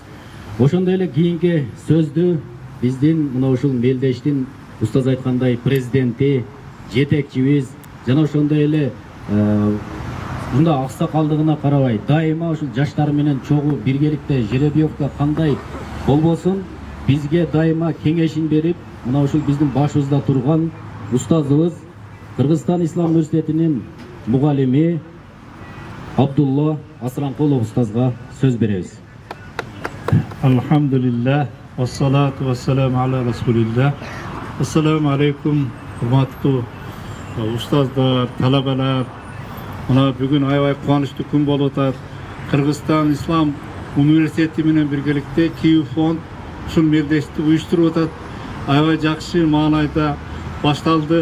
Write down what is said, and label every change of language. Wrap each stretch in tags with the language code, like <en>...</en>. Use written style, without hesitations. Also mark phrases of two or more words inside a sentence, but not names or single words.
<ky>Ошондой эле кийинки сөздү биздин мына ушул мелдештин устаз айткандай президенти, жетекчибиз жана ошондой эле мында аксакалдыгына карабай, дайыма ушул жаштар менен чогуу биргеликте жеребьевка кандай болбосун бизге дайыма кеңешин берип, мына ушул биздин башыбызда турган устазыбыз Кыргызстан Ислам университетинин мугалими Абдулла Асранкулов устазга сөз беребиз.</ky> <ar>الحمد لله والصلاة والسلام على رسول الله. السلام عليكم,</ar> <ky>урматтуу устаздар, талабалар. Мына бүгүн аябай кубанычтуу күн болуп атат. Кыргызстан Ислам университети менен биргеликте Киев фонд ушул мелдешти уюштуруп атат. Аябай жакшы маанайда башталды.</ky>